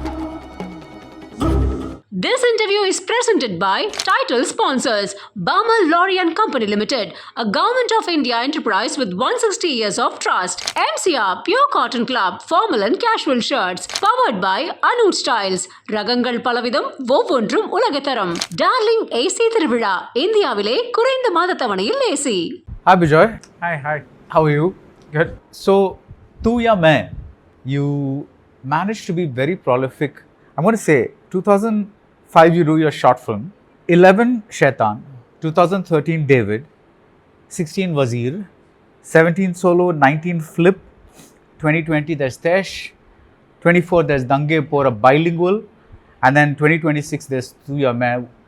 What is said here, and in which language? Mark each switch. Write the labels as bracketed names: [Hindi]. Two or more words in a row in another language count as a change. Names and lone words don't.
[English] This interview is presented by title sponsors Balmer, Lawrie and Company Limited, a Government of India enterprise with 160 years of trust. MCR Pure Cotton Club, formal and casual shirts, powered by Anuj Styles. [Tamil] ரகங்கள் பலவிதம், ஒவ்வொன்றும் உலகத்தரம். Darling AC திருவிழா, இந்தியாவிலே குறைந்த மாதத்தவணையில் AC. [English] Hi Bejoy. Hi. How are you? Good. So, Tu Ya Main, you managed to be very prolific. I'm going to say 2005 you do your short film, 11 Shaitan, 2013 David, 16 Wazir, 17 Solo, 19 Flip, 2020 there's Tesh, 24 there's Dange for a bilingual, and then 2026 there's Tu Ya Main.